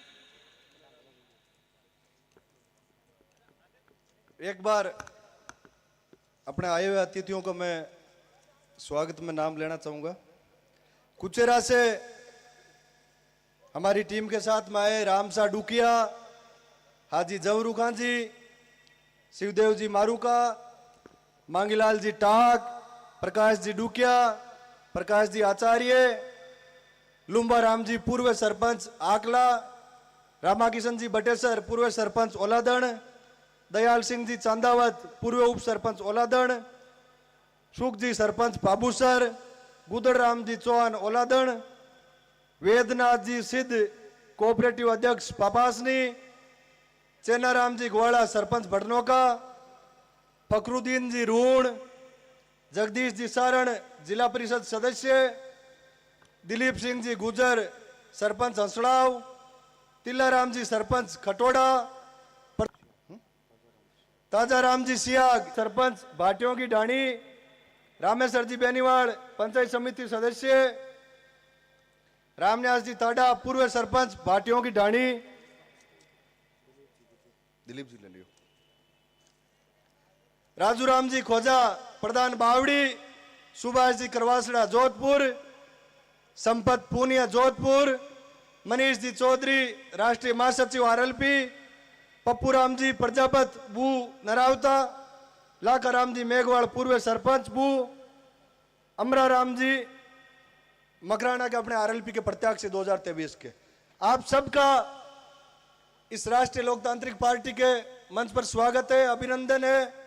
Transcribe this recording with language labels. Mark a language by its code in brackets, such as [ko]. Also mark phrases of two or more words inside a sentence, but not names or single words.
[hi] एक बार अपने आए हुए अतिथियों को मैं स्वागत में नाम लेना चाहूंगा। कुचेरा से हमारी टीम के साथ में आए रामसा डूकिया, हाजी जवरू खान जी, शिवदेव जी मारूका, मांगीलाल जी टाक, प्रकाश जी डूकिया, प्रकाश जी आचार्य, लुम्बा राम जी पूर्व सरपंच आकला, रामाकिशन जी बटेसर पूर्व सरपंच ओलादण, दयाल सिंह जी चांदावत पूर्व उप सरपंच ओलादण, सुख जी सरपंच पाबूसर, गुदड़ राम जी चौहान ओलादण, वेदनाथ जी सिद्ध कोऑपरेटिव अध्यक्ष पापासनी, चेनाराम जी ग्वाड़ा सरपंच भटनोका, फकरुद्दीन जी रूण, जगदीश जी सारण जिला परिषद सदस्य, दिलीप सिंह जी गुजर सरपंच हंसड़ाव, तिल्लाराम जी सरपंच खटोड़ा, ताजा राम जी सियाग सरपंच भाटियों की ढाणी, रामेश्वर जी बेनीवाल पंचायत समिति सदस्य, रामन्यास जी ताडा पूर्व सरपंच भाटियों की ढाणी, दिलीप जी ले लियो, राजू राम जी खोजा प्रधान बावड़ी, सुभाष जी करवासड़ा जोधपुर, संपत पूनिया जोधपुर, मनीष जी चौधरी राष्ट्रीय महासचिव आरएलपी, पप्पू राम जी प्रजापत बू नरावता, लाखा राम जी मेघवाल पूर्व सरपंच बू, अमरा राम जी मकराना के अपने आरएलपी के प्रत्याशी 2023 के, आप सबका इस राष्ट्रीय लोकतांत्रिक पार्टी के मंच पर स्वागत है, अभिनंदन है।